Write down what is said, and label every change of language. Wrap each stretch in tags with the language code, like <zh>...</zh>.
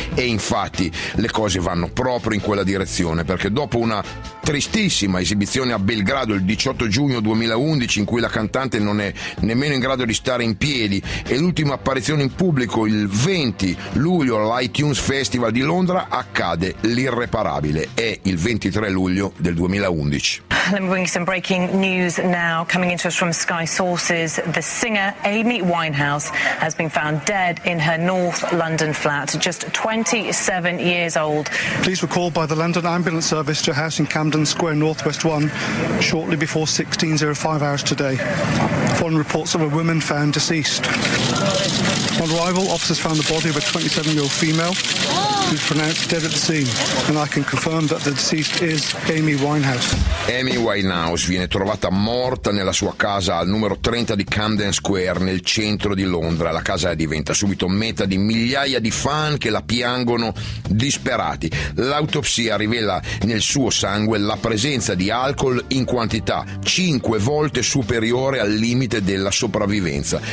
<it>E infatti le cose vanno proprio in quella direzione, perché dopo una tristissima esibizione a Belgrado il 18 giugno 2011, in cui la cantante non è nemmeno in grado di stare in piedi, e l'ultima apparizione in pubblico il 20 luglio all'iTunes Festival di Londra, accade l'irreparabile. È il 23 luglio del 2011.</it> <en>Let me bring you some breaking news now, coming into us from Sky Sources. The singer Amy Winehouse has been found dead in her North London flat, just 27 years old. Please were called by the London Ambulance Service to a house in Camden Square, Northwest 1, shortly before 16:05 hours today. Following reports of a woman found deceased. On arrival, officers found the body of a 27-year-old female who was pronounced dead at the scene, and I can confirm that the deceased is Amy Winehouse.</en> <it>Amy Winehouse viene trovata morta nella sua casa al numero 30 di Camden Square, nel centro di Londra. La casa diventa subito meta di migliaia di fan che la piangono disperati. L'autopsia rivela nel suo sangue la presenza di alcol in quantità 5 volte superiore al limite della sopravvivenza.</it>